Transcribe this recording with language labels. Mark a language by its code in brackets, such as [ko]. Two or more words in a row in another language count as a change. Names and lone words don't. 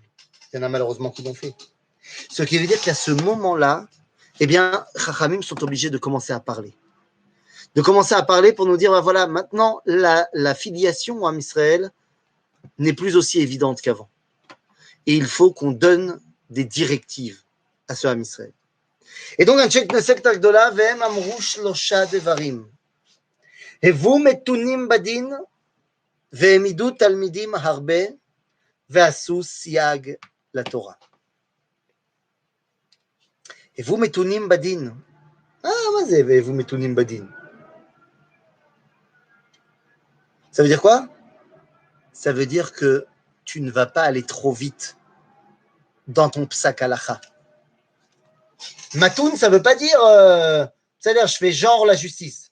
[fr] Il y en a malheureusement qui l'ont fait. Ce qui veut dire qu'à ce moment-là, eh bien, Chachamim sont obligés de commencer à parler. De commencer à parler pour nous dire, ben voilà, maintenant, la filiation à Israël n'est plus aussi évidente qu'avant. Et il faut qu'on donne des directives à ce [he] עם ישראל. [fr] Et donc, un check [he] כנסת הגדולה, והם אמרו שלושה דברים. הוו מתונים בדין, והעמידו תלמידים הרבה, ועשו סייג לתורה. הוו מתונים בדין. מה זה והוו מתונים בדין? [fr] Ça veut dire quoi? Ça veut dire que tu ne vas pas aller trop vite dans ton [he] פסק הלכה. [fr] Matoun, ça veut pas dire, c'est-à-dire je fais genre la justice.